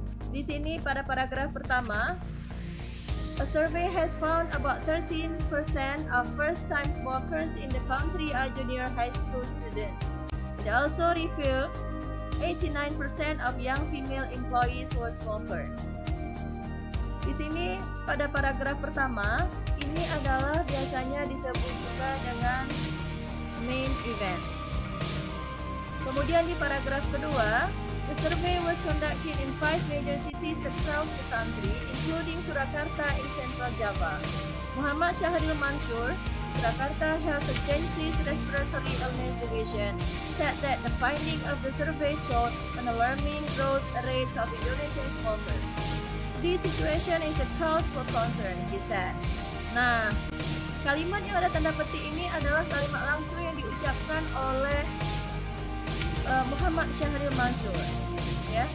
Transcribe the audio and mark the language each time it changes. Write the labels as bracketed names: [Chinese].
[Indonesian] Di sini pada paragraf pertama, [English] a survey has found about 13% of first-time smokers in the country are junior high school students. It also revealed 89% of young female employees were smokers. [Indonesian] Di sini pada paragraf pertama, ini adalah biasanya disebut juga dengan [English] main events. [Indonesian] Kemudian di paragraf kedua, [English] the survey was conducted in 5 major cities across the country, including Surakarta in Central Java. Muhammad Syahril Mansur, Surakarta Health Agency's Respiratory Illness Division, said that the finding of the survey showed an alarming growth rates of Indonesian smokers. This situation is a cause for concern, he said. [Indonesian] Nah, kalimat yang ada tanda petik ini adalah kalimat langsung yang diucapkan oleh Muhammad Syahril Mansur, ya.